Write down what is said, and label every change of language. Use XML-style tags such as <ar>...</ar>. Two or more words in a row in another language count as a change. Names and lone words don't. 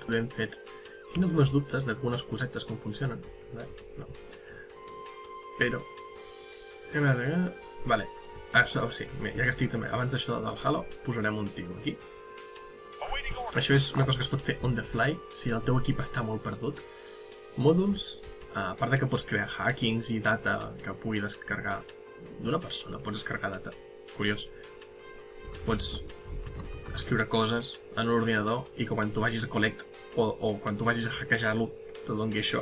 <ca>L'hem fet. Tinc alguns dubtes d'algunes cosetes com funcionen. No. Però... Vale. Sí, ja que estic també abans d'això del Halo, posarem un tio aquí. Això és una cosa que es pot fer</ca> <en>on the fly,</en> <ca>si el teu equip està molt perdut. Mòduls, A part de que pots crear hackings i data que pugui descarregar d'una persona, pots descarregar data. Curiós. Pots escriure coses en un ordinador i que quan tu vagis a collect o quan tu vagis a hackejar-lo te doni això.</ca>